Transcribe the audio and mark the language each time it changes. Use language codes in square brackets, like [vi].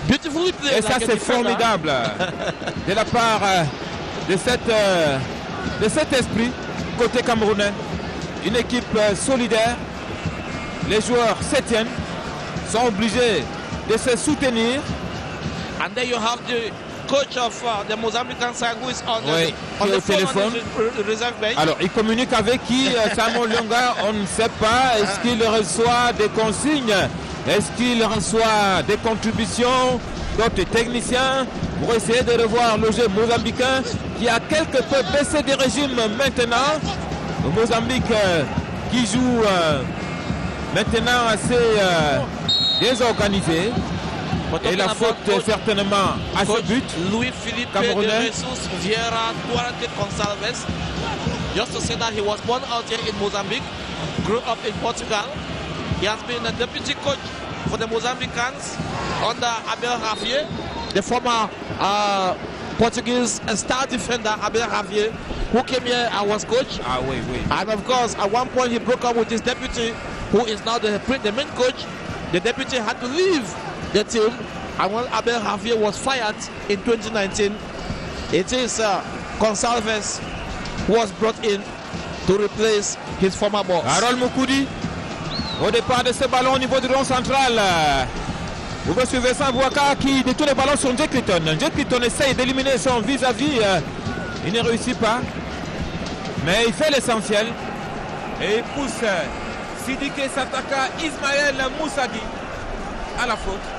[fr] Et ça c'est formidable de la part de cet esprit côté camerounais. Une équipe solidaire. Les joueurs se tiennent, sont obligés de se soutenir. [en] And then you have the coach of the Mozambican side who is on the [fr] téléphone. [en] Reserve bench. [fr] Alors, il communique avec qui, Samuel Lyonga, on ne sait pas. Est-ce qu'il reçoit des consignes? Est-ce qu'il reçoit des contributions d'autres techniciens pour essayer de revoir le jeu mozambicain qui a quelque peu baissé de régime maintenant? Le Mozambique qui joue maintenant assez désorganisé. Et la faute certainement à ce but. Luis-Felipe Camerounais. de Jesus Vieira Duarte Gonçalves. [en] Just to say that he was born out here in Mozambique, grew up in Portugal. He has been a deputy coach for the Mozambicans under Abel Javier, the former Portuguese star defender Abel Javier, who came here and was coach. And of course, at one point he broke up with his deputy, who is now the main coach. The deputy had to leave the team, and when Abel Javier was fired in 2019, it is Gonçalves who was brought in to replace his former boss. [fr] Harold Moukoudi, au départ de ce ballon au niveau du rond central. Vous suivez Vincent Bouaka qui détourne le ballon sur Jack Clayton. Jack Clayton essaye d'éliminer son vis-à-vis. Il ne réussit pas. Mais il fait l'essentiel. Et il pousse Sidike Sataka Ismaël Moussadi à la faute.